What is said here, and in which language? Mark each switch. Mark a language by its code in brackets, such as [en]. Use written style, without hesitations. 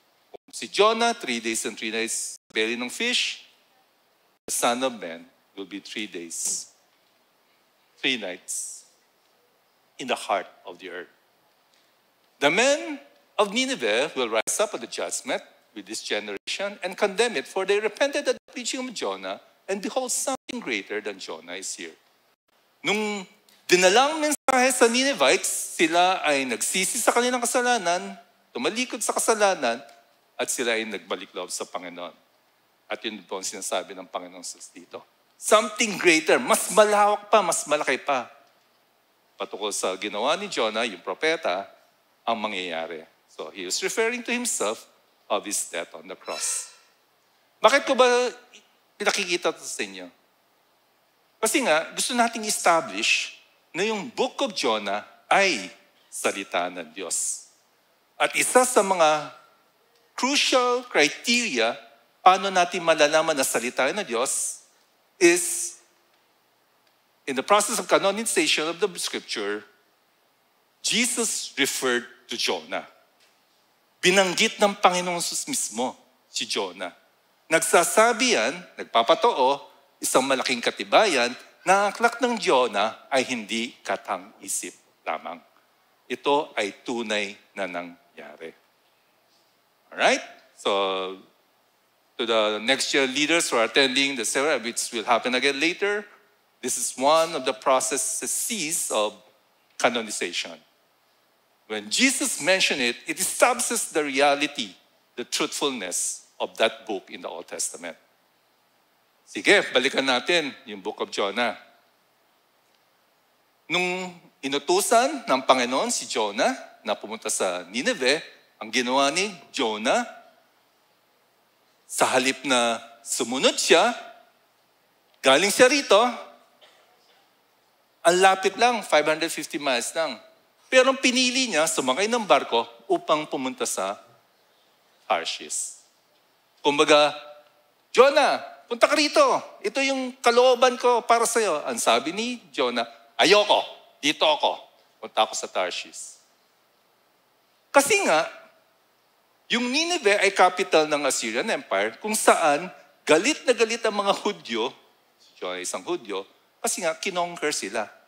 [tl] Kung si Jonah, [en] 3 days and 3 nights sa belly ng fish, the Son of Man will be 3 days, 3 nights in the heart of the earth. The men of Nineveh will rise up at the judgment with this generation and condemn it, for they repented at the preaching of Jonah, and behold, something greater than Jonah is here. [tl] Nung dinalang mensahe sa Ninevites, sila ay nagsisi sa kanilang kasalanan, tumalikod sa kasalanan, at sila ay nagbalik loob sa Panginoon. At yun po ang sinasabi ng Panginoon Jesus dito. [en] Something greater, [tl] mas malawak pa, mas malaki pa. Patukol sa ginawa ni Jonah, yung propeta, ang mangyayari. [en] So he was referring to himself of his death on the cross. [tl] Bakit ko ba pinakikita ito sa inyo? Kasi nga, gusto nating establish na yung Book of Jonah ay salita ng Diyos. At isa sa mga crucial criteria paano natin malalaman na salita ng Diyos [en] is in the process of canonization of the Scripture, Jesus referred to Jonah. [tl] Binanggit ng Panginoong Jesus mismo si Jonah. Nagsasabi yan, nagpapatoo, isang malaking katibayan na ang aklat ng Jonah ay hindi katang-isip lamang. Ito ay tunay na nangyari. [en] Alright? So, to the next year leaders who are attending the Sera, which will happen again later, this is one of the processes of canonization. When Jesus mentioned it, it establishes the reality, the truthfulness of that book in the Old Testament. [tl] Sige, balikan natin yung Book of Jonah. Nung inutusan ng Panginoon si Jonah na pumunta sa Nineveh, ang ginawa ni Jonah, sa halip na sumunod siya, galing siya rito, ang lapit lang, 550 miles lang. Pero pinili niya, sumakay ng barko upang pumunta sa Tarshish. Kumbaga, Jonah, punta ka rito. Ito yung kalooban ko para sa'yo. Ang sabi ni Jonah, ayoko, dito ako. Punta ako sa Tarshish. Kasi nga, yung Nineveh ay capital ng Assyrian Empire kung saan galit na galit ang mga Hudyo, si Jonah isang Hudyo, kasi nga kinonquer sila.